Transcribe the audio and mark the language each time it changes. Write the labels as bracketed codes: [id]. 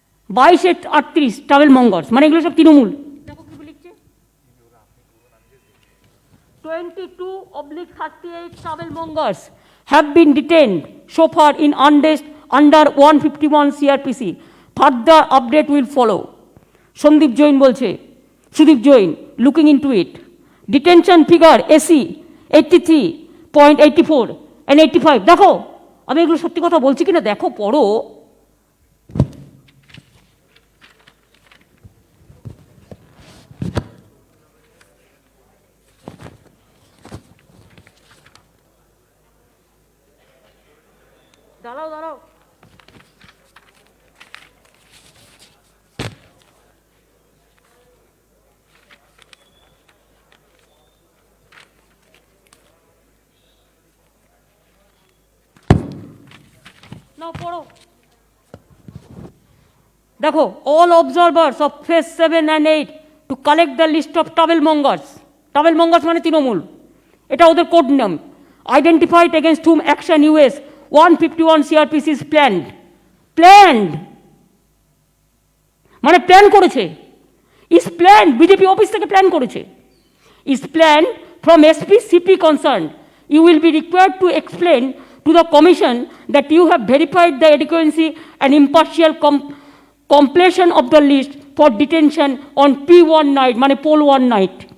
[en] 22-38 travel mongers, [bn] মানে এগুলো সব তৃণমূল। দেখো কি লিখছে, [en] 22/38 travel mongers have been detained so far in under 151 CRPC. Further update will follow. Sandeep Jain [bn] বলছে, [en] Sudip Jain, looking into it. Detention figure AC 83.84 and 85। [bn] দেখো আমি এগুলো সত্যি কথা বলছি কিনা দেখো, পড়ো। দাঁড়াও দাঁড়াও, নাও পড়ো। [en] দেখো, all observers of phase 7 and 8 to collect the list of travel mongers. travel mongers [bn] মানে তৃণমূল, এটা ওদের কোড নাম। [en] Identified against whom action US 151 CRPC is planned. Planned, [bn] মানে প্ল্যান করেছে, [en] is plan, [bn] বিজেপি অফিস থেকে প্ল্যান করেছে, [en] Is plan from SP CP concern, you will be required to explain to the commission that you have verified the adequacy and impartial completion of the list for detention on P1 night, মানে poll 1 night.